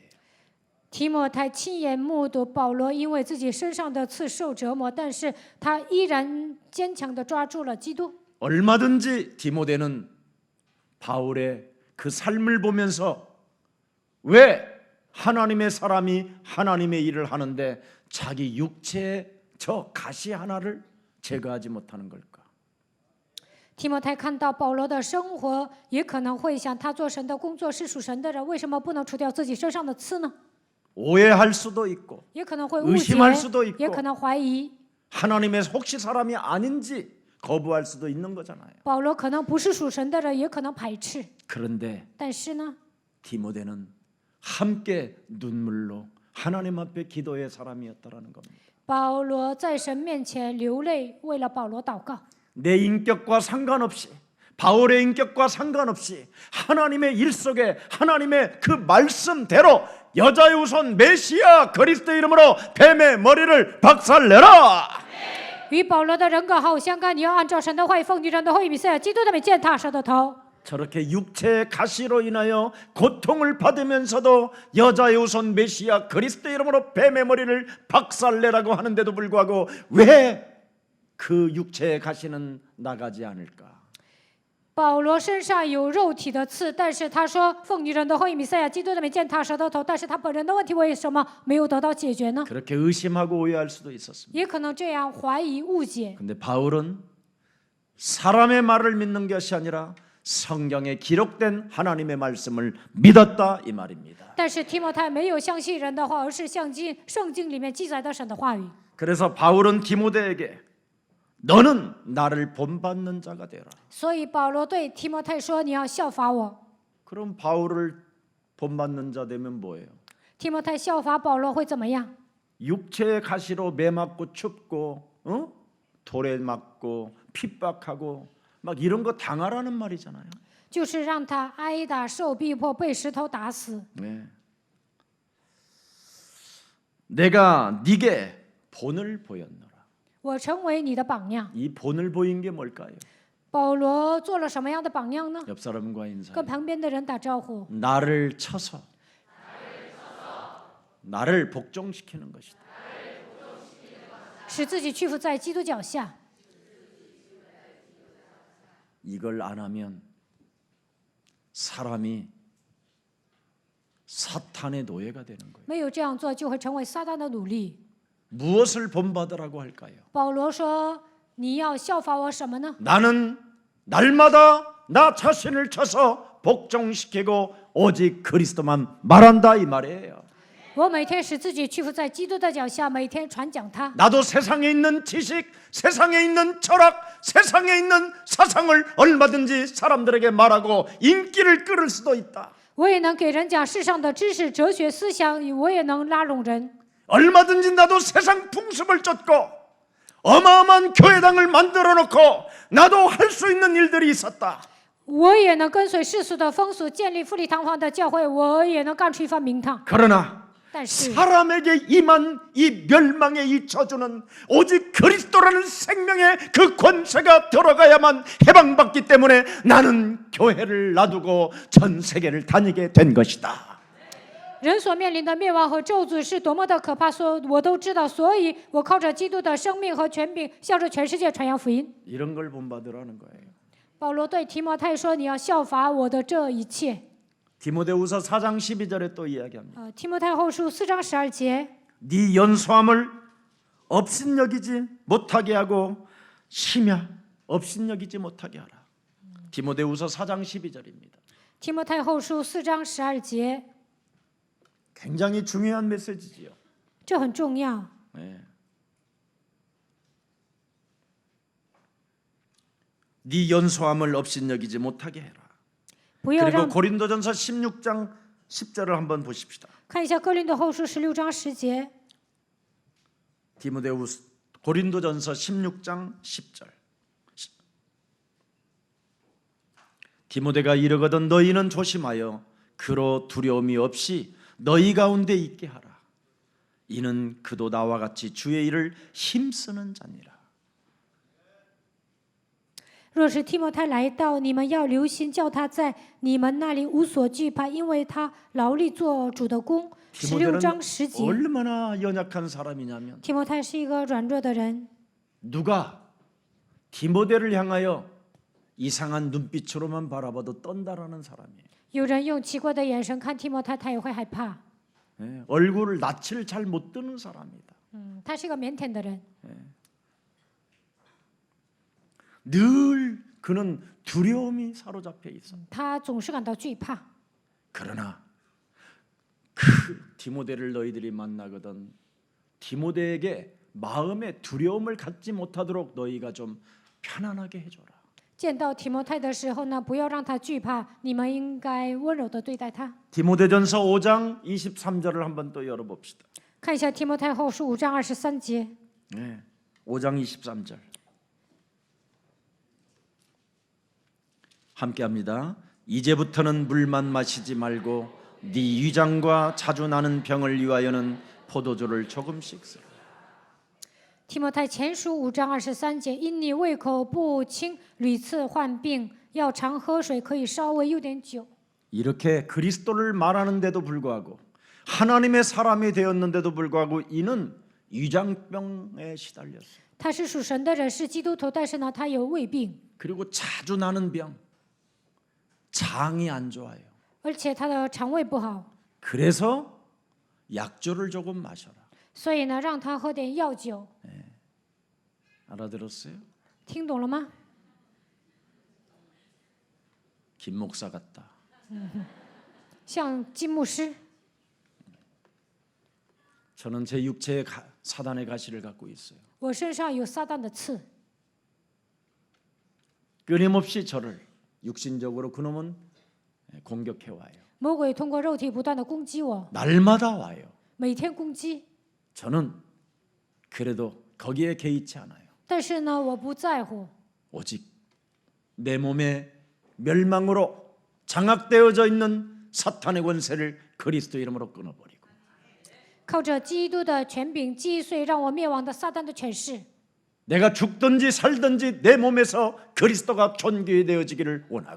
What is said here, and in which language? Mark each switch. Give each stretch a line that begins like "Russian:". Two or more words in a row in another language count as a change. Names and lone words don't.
Chinese: 提摩太亲眼目睹保罗因为自己身上的刺受折磨，但是他依然坚强地抓住了基督。
Korean: 얼마든지 디모데는 바울의 그 삶을 보면서 왜 하나님의 사람이 하나님의 일을 하는데 자기 육체의 저 가시 하나를 제거하지 못하는 걸까?
Chinese: 提摩太看到保罗的生活，也可能会想，他做神的工作是属神的人，为什么不能除掉自己身上的刺呢？
Korean: 오해할 수도 있고
Chinese: 也可能会误解
Korean: 의심할 수도 있고 ，
Chinese: 也可能怀疑。
Korean: 하나님의 혹시 사람이 아닌지 거부할 수도 있는 거잖아요.
Chinese: 保罗可能不是属神的人，也可能排斥。
Korean: 그런데
Chinese: 但是呢，
Korean: 디모데는 함께 눈물로 하나님 앞에 기도의 사람이었다라는 겁니다.
Chinese: 保罗在神面前流泪，为了保罗祷告。
Korean: 내 인격과 상관없이 바울의 인격과 상관없이 하나님의 일 속에 하나님의 그 말씀대로 여자의 우선 메시아 그리스도 이름으로 뱀의 머리를 박살내라.
Chinese: 与保罗的人格毫无相干，你要按照神的话语，奉你人的后裔弥赛亚基督的名践踏蛇的头。
Korean: 저렇게 육체의 가시로 인하여 고통을 받으면서도 여자의 우선 메시아 그리스도 이름으로 뱀의 머리를 박살내라고 하는데도 불구하고 왜 그 육체의 가시는 나가지 않을까?
Chinese: 保罗身上有肉体的刺，但是他说奉你人的后裔弥赛亚基督的名践踏蛇的头，但是他本人的问题为什么没有得到解决呢？
Korean: 그렇게 의심하고 오해할 수도 있었습니다.
Chinese: 也可能这样怀疑误解。
Korean: 근데 바울은 사람의 말을 믿는 것이 아니라 성경에 기록된 하나님의 말씀을 믿었다 이 말입니다.
Chinese: 但是提摩太没有相信人的话，而是相信圣经里面记载的神的话语。
Korean: 그래서 바울은 디모데에게 너는 나를 본받는 자가 되라.
Chinese: 所以保罗对提摩太说：“你要效法我。
Korean: 그럼 바울을 본받는 자 되면 뭐예요? ”
Chinese: 提摩太效法保罗会怎么样？
Korean: 육체의 가시로 매 맞고 춥고 돌에 맞고 핍박하고 막 이런 거 당하라는 말이잖아요.
Chinese: 就是让他挨打、受逼迫、被石头打死。
Korean: 네. 내가 네게 본을 보였노라.
Chinese: 我成为你的榜样。
Korean: 이 본을 보인 게 뭘까요?
Chinese: 保罗做了什么样的榜样呢？
Korean: 옆 사람과 인사.
Chinese: 跟旁边的人打招呼，
Korean: 나를 쳐서 나를 복종시키는 것이다.
Chinese: 使自己屈服在基督脚下。
Korean: 이걸 안 하면 사람이 사탄의 노예가 되는 거예요.
Chinese: 没有这样做，就会成为撒旦的奴隶。
Korean: 무엇을 본받으라고 할까요?
Chinese: 保罗说：“你要效法我什么呢？
Korean: 나는 날마다 나 자신을 쳐서 복종시키고 오직 그리스도만 말한다 이 말이에요.
Chinese: 我每天使自己屈服在基督的脚下，每天传讲他。
Korean: 나도 세상에 있는 지식, 세상에 있는 철학, 세상에 있는 사상을 얼마든지 사람들에게 말하고 인기를 끌을 수도 있다.
Chinese: 我也能给人讲世上的知识、哲学思想，我也能拉拢人。
Korean: 얼마든지 나도 세상 풍습을 쫓고 어마어마한 교회당을 만들어 놓고 나도 할 수 있는 일들이 있었다.
Chinese: 我也能跟随世俗的风俗，建立富丽堂皇的教会，我也能干出一番名堂。
Korean: 그러나
Chinese: 但是，
Korean: 사람에게 임한 이 멸망의 이 저주는 오직 그리스도라는 생명의 그 권세가 들어가야만 해방받기 때문에 나는 교회를 놔두고 전 세계를 다니게 된 것이다.
Chinese: 人所面临的灭亡和咒诅是多么的可怕，我都知道，所以我靠着基督的生命和权柄，向着全世界传扬福音。
Korean: 이런 걸 본받으라는 거예요.
Chinese: 保罗对提摩太说：“你要效法我的这一切。
Korean: 디모데후서 4장 12절에 또 이야기합니다.
Chinese: 提摩太后书4章12节，
Korean: 네 연소함을 업신여기지 못하게 하고 심야 업신여기지 못하게 하라. 디모데후서 4장 12절입니다.
Chinese: 提摩太后书4章12节，
Korean: 굉장히 중요한 메시지지요.
Chinese: 这很重要。
Korean: 네. 네 연소함을 업신여기지 못하게 해라.
Chinese: 不要
Korean: 그리고
Chinese: 让
Korean: 고린도전서 16장 10절을 한번 보십시다.
Chinese: 看一下哥林多后书16章10节，
Korean: 디모데후서 고린도전서 16장 10절. 디모데가 이르거든 너희는 조심하여 그로 두려움이 없이 너희 가운데 있게 하라. 이는 그도 나와 같이 주의 일을 힘쓰는 자니라.
Chinese: 若是提摩太来到，你们要留心，叫他在你们那里无所惧怕，因为他劳力做主的工。16章10节，
Korean: 얼마나 연약한 사람이냐면
Chinese: 提摩太是一个软弱的人，
Korean: 누가 디모데를 향하여 이상한 눈빛으로만 바라봐도 떤다라는 사람이에요.
Chinese: 有人用奇怪的眼神看提摩太，他也会害怕。
Korean: 예, 얼굴을 낯을 잘 못 드는 사람이다.
Chinese: 他是一个腼腆的人，
Korean: 늘 그는 두려움이 사로잡혀 있어.
Chinese: 他总是感到惧怕。
Korean: 그러나 그 디모데를 너희들이 만나거든 디모데에게 마음의 두려움을 갖지 못하도록 너희가 좀 편안하게 해줘라.
Chinese: 见到提摩太的时候呢，不要让他惧怕，你们应该温柔的对待他。
Korean: 디모데전서 5장 23절을 한번 또 열어봅시다.
Chinese: 看一下提摩太后书5章23节，
Korean: 네, 5장 23절 함께합니다. 이제부터는 물만 마시지 말고 네 위장과 자주 나는 병을 위하여는 포도주를 조금씩 쓰라.
Chinese: 提摩太前书5章23节，因你胃口不清，屡次患病，要常喝水，可以稍微有点酒。
Korean: 이렇게 그리스도를 말하는데도 불구하고 하나님의 사람이 되었는데도 불구하고 이는 위장병에 시달렸어요.
Chinese: 他是属神的人，是基督徒，但是呢，他有胃病，
Korean: 그리고 자주 나는 병, 장이 안 좋아요.
Chinese: 而且他的肠胃不好，
Korean: 그래서 약주를 조금 마셔라.
Chinese: 所以呢，让他喝点药酒。
Korean: 알아들었어요?
Chinese: 听懂了吗？
Korean: 김 목사 같다.
Chinese: 像金牧师，
Korean: 저는 제 육체에 사단의 가시를 갖고 있어요.
Chinese: 我身上有撒旦的刺，
Korean: 끊임없이 저를 육신적으로 그놈은 공격해 와요.
Chinese: 魔鬼通过肉体不断的攻击我，
Korean: 날마다 와요.
Chinese: 每天攻击。
Korean: 저는 그래도 거기에 개의치 않아요.
Chinese: 但是呢，我不在乎，
Korean: 오직 내 몸의 멸망으로 장악되어져 있는 사탄의 권세를 그리스도 이름으로 끊어버리고
Chinese: 靠着基督的权柄击碎让我灭亡的撒旦的权势。
Korean: 내가 죽든지 살든지 내 몸에서 그리스도가 존귀되어지기를 원하고